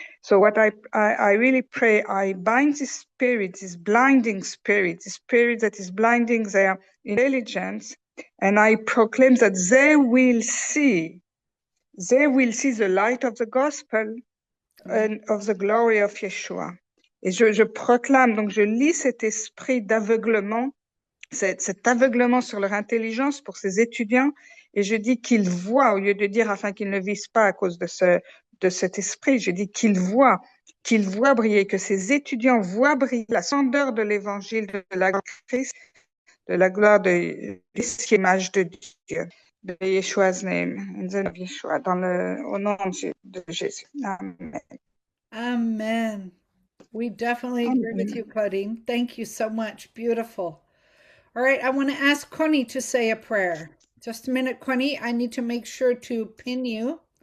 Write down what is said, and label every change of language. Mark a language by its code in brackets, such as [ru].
[en] So what I really pray, I bind this spirit, this blinding spirit, this spirit that is blinding their intelligence, and I proclaim that they will see the light of the gospel and of the glory of Yeshua. [fr] Et je proclame, donc je lis cet esprit d'aveuglement, cet aveuglement sur leur intelligence pour ces étudiants, et je dis qu'ils voient, au lieu de dire afin qu'ils ne visent pas à cause de cet esprit, je dis qu'ils voient briller, que ces étudiants voient briller la splendeur de l'évangile de la gloire de Christ, de la gloire de l'image de Dieu, de Yeshua's name, [en] in the name of Yeshua, [fr] au nom de Jésus. Amen. Amen. [en] We definitely agree with you, Claudine. Thank you so much. Beautiful. All right, I want to ask Connie to say a prayer. Just a minute, Connie. I need to make sure to pin you.